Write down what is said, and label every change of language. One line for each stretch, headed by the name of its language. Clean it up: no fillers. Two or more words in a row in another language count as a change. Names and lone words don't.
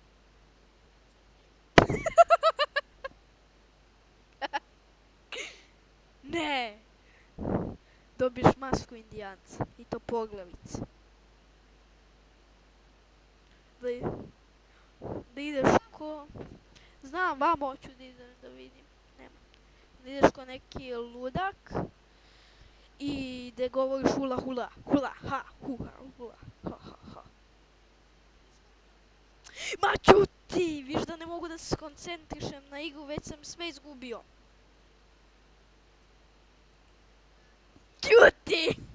Serbian: Ne, dobiješ masku indijanca i to poglavice. Da, da ideš ko... Znam, vamo hoću da idem da vidim. Nema. Da ideš ko neki ludak i da govoriš hula hula, hula ha, huha, hula, ha ha ha. Ma ćuti, viš da ne mogu da se skoncentrišem na igru, već sam sve izgubio. Ćuti!